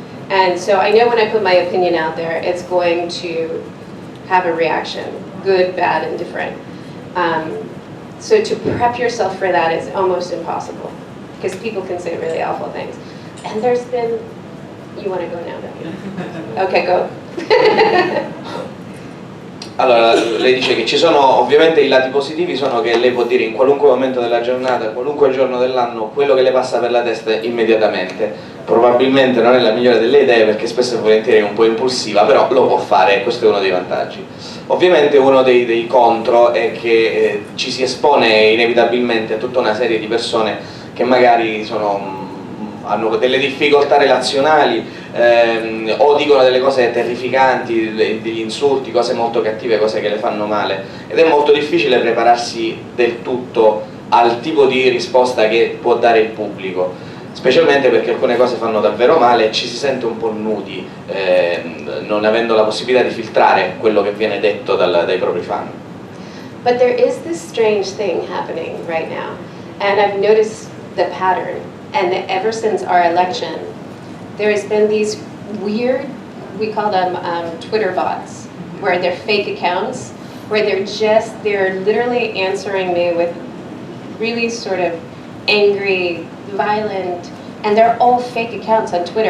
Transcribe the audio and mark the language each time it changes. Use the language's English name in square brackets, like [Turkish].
[English] And so I know when I put my opinion out there, it's going to have a reaction, good, bad, and different. So to prep yourself for that is almost impossible, because people can say really awful things. And there's been, you want to go now, don't you? Okay, go. [Italian] Allora, lei dice che ci sono, ovviamente i lati positivi sono che lei può dire in qualunque momento della giornata, qualunque giorno dell'anno, quello che le passa per la testa immediatamente. Probabilmente non è la migliore delle idee perché spesso e volentieri è un po' impulsiva, però lo può fare e questo è uno dei vantaggi. Ovviamente uno dei contro è che ci si espone inevitabilmente a tutta una serie di persone che magari hanno delle difficoltà relazionali, o dicono delle cose terrificanti, degli insulti, cose molto cattive, cose che le fanno male, ed è molto difficile prepararsi del tutto al tipo di risposta che può dare il pubblico, specialmente perché alcune cose fanno davvero male e ci si sente un po' nudi, non avendo la possibilità di filtrare quello che viene detto dai propri fan. [English] But there is this strange thing happening right now, and I've noticed the pattern, and ever since our election there has been these weird, we call them Twitter bots, where they're fake accounts, where they're literally answering me with really sort of angry, violent, and they're all fake accounts on Twitter.